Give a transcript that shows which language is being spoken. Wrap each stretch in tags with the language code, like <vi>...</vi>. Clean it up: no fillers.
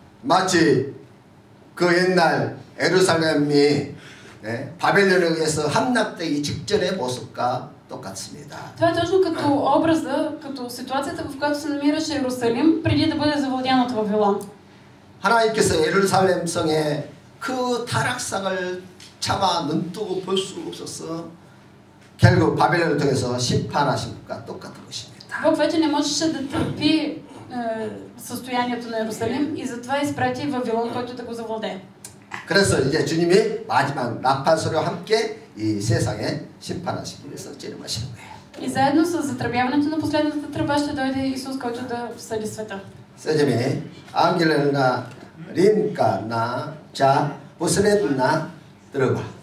<ko>마치 그 옛날 예루살렘이 바벨론에 의해서 함락되기 직전의 모습과 똑같습니다.</ko> <bg>Това е точно като образа, като ситуацията, в която се намираше Иерусалим преди да бъде завладян от Вавилон.</bg> <ko>하나님께서 예루살렘 성의 그 타락상을 차마 눈뜨고 볼 수 없어서 결국 바벨론을 통해서 심판하신 것과 똑같은 것입니다.</ko> <bg>Бог вече не можеше да търпи състоянието на Иерусалим и затова изпрати Вавилон, който да го завладее.</bg> <ko>그래서 이제 주님이 마지막 나팔 소리와 함께 이 세상에 심판하시기 위해서 재림하시는 거예요.</ko> <bg>И заедно с затръбяването на последната тръба ще дойде Исус, който да съди света. 세점이 ангел나 린가나 자 посредна тръба.</bg>